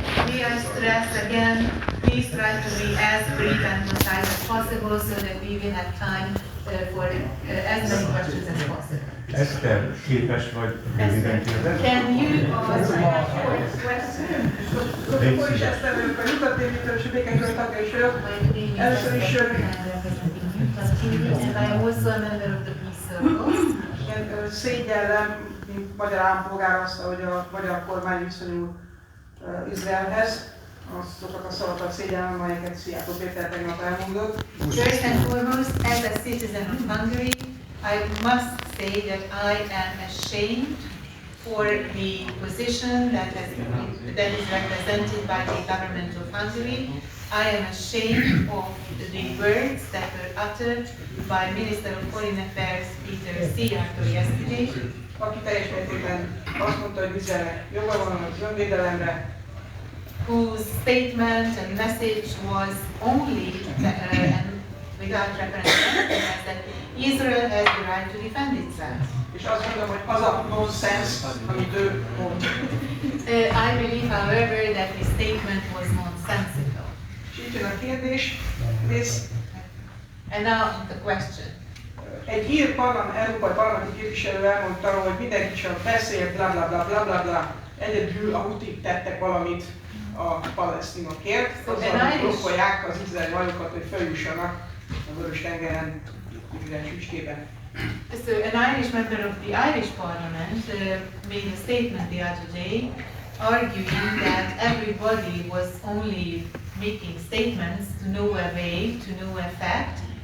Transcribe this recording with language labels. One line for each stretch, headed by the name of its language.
English: we are stressed again, please try to be as brief and concise as possible so that we will have time for as many questions as possible.
Hungarian: Eszter, képes vagy röviden kérdezni?
English: Can you
Hungarian: Akkor is ezt neveljük a nyugat-tévítől és a békésről tagja is vagyok. Először is
English: and I am also a member of the Peace Circle.
Hungarian: szégyellem, mint magyar állampolgár azt, hogy a magyar kormány viszonyul Izraelhez. Azokat a szavakat szégyellem, amelyeket Szijjártó Péter tegnap elmondott.
English: First and foremost, as a citizen of Hungary, I must say that I am ashamed for the position that is represented by the government of Hungary. I am ashamed of the words that were uttered by Minister of Foreign Affairs Peter Szijjártó yesterday,
Hungarian: Aki teljes mértékben azt mondta, hogy Izraelnek joga van az önvédelemre,
English: whose statement and message was only and without reference to anything else, that Israel has the right to defend itself.
Hungarian: és azt mondom, hogy az a nonsens, amit ő mond.
English: I believe, however, that his statement was nonsensical.
Hungarian: És így jön a kérdés, rész.
English: And now the question.
Hungarian: Egy ír európai parlamenti képviselő elmondta, hogy mindenki csak beszél, bla bla bla bla bla bla. Egyedül a hutik tettek valamit a palesztinokért, azzal blokkolják az izraeli hajókat, hogy feljussanak a Vörös-tengeren, Izrael csücskében.
English: So an Irish member of the Irish Parliament made a statement the other day arguing that everybody was only making statements to no avail, to no effect.